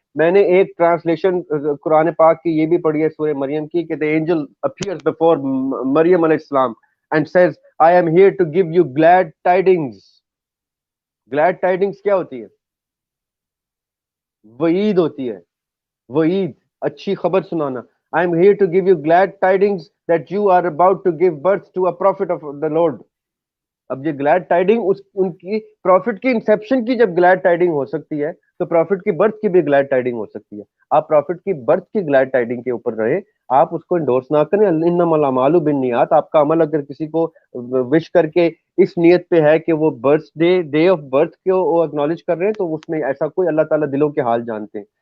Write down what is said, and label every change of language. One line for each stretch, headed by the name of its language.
Urdu: میں نے ایک ٹرانسلیشن قرآن پاک کی یہ بھی پڑھی ہے سورہ مریم کی کہ
English: the angel appears before
Urdu: مریم علیہ السلام
English: and says I am here to give you glad tidings.
Urdu: glad tidings کیا ہوتی ہے؟ وعید ہوتی ہے، وعید، اچھی خبر سنانا.
English: I am here to give you glad tidings that you are about to give birth to a prophet of the Lord.
Urdu: اب یہ گلیڈ ٹائڈنگ ان کی پروفٹ کی انسیپشن کی جب گلیڈ ٹائڈنگ ہو سکتی ہے تو پروفٹ کی برتھ کی بھی گلیڈ ٹائڈنگ ہو سکتی ہے. آپ پروفٹ کی برتھ کی گلیڈ ٹائڈنگ کے اوپر رہے، آپ اس کو انڈورس نہ کریں.
Arabic: انما الاعمال بالنیات.
Urdu: آپ کا عمل اگر کسی کو وش کر کے اس نیت پہ ہے کہ وہ برتھ ڈے آف برتھ کو وہ اکنالج کر رہے ہیں تو اس میں ایسا کوئی، اللہ تعالیٰ دلوں کے حال جانتے ہیں.